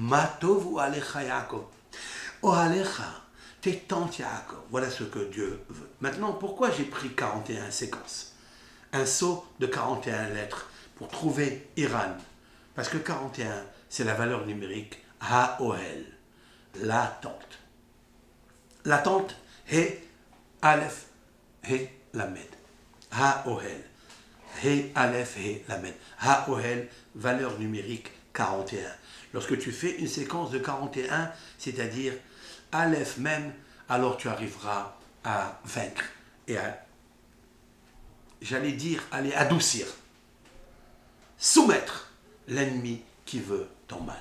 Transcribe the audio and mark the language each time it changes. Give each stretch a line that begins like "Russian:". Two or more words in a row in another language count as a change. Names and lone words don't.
Hebrew: מה טובו אהליך יעקב. אהליך,
French: tes tentes Yaakov. Voilà ce que Dieu veut. Maintenant, pourquoi j'ai pris 41 séquences? Un saut de 41 lettres pour trouver Iran. Parce que 41, c'est la valeur numérique Ha-Ohel, la tente. La tente,
Hebrew: הא, אלף, הא, למד. האהל. הא, אלף, הא, למד.
French: Ha-Ohel, valeur numérique 41. Lorsque tu fais une séquence de 41, c'est-à-dire Aleph même, alors tu arriveras à vaincre et à, j'allais dire, aller adoucir, soumettre l'ennemi qui veut ton mal.